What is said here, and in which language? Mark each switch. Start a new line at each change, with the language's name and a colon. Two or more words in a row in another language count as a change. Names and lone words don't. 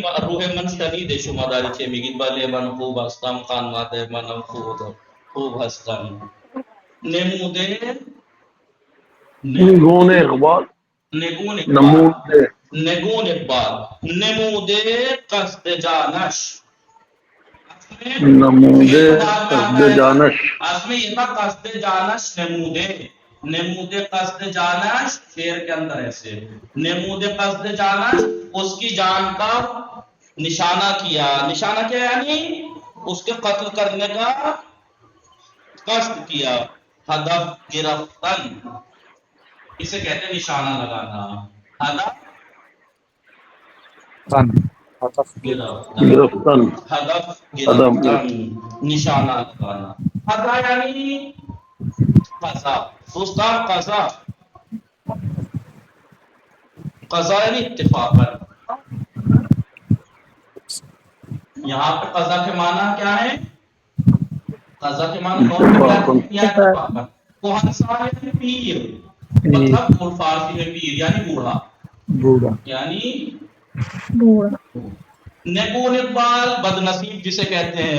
Persian: روح من شنیده شما داری چه میگید. بله من خوب هستم خانواده منم خوب هستم. نموده نگون اقبال نگون نمود اقبال نموده قصد جانش. نموده قصد جانش.
Urdu: اس میں یہ تھا
Persian: قصد جانش نموده. نموده قصد جانش
Urdu: شعر کے اندر ایسے
Persian: نموده قصد جانش
Urdu: اس کی جان کا نشانہ کیا. نشانہ کیا یعنی اس کے قتل کرنے کا قصد کیا.
Persian: ہدف گرفتن
Urdu: اسے کہتے ہیں نشانہ لگانا.
Persian: ہدف گرفتن ہدف گرفتن
Urdu: نشانہ لگانا. قضا یعنی قضا. دوستان قضا قضا یعنی اتفاقا. یہاں پہ قضا کے معنی کیا ہے؟ قضا کے معنی اتفاقا. کوہنسال یعنی پیر مطلب فارسی میں پیر یعنی بوڑھا یعنی
Persian: نگون اقبال
Urdu: بدنصیب جسے کہتے ہیں.